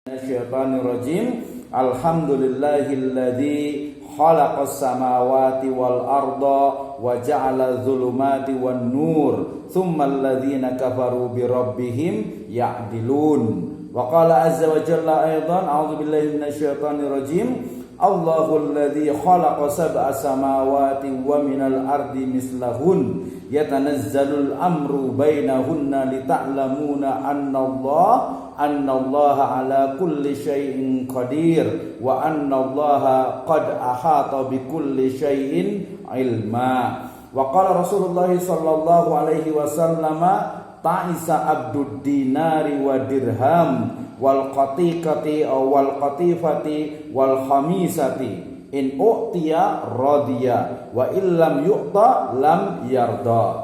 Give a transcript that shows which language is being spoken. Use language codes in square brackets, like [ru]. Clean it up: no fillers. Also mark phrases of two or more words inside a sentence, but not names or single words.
[ar] من الشيطان الرجيم. الحمد لله الذي خلق السماوات والأرض وجعل الظلمات والنور ثم الذين كفروا بربهم يعدلون. وقال عز وجل أيضا أعوذ بالله من الشيطان الرجيم. الله الذي خلق سبع سماوات ومن الأرض مثلهن يتنزل الأمر بينهن لتعلموا أن الله على كل شيء قدير وأن الله قد أحاط بكل شيء علما. وقال رسول الله صلى الله عليه وسلم تعس عبد الدينار ودرهم والقطيقة والقطيفة والخميصة إن أعطي رضي وإن لم يعط لم يرض.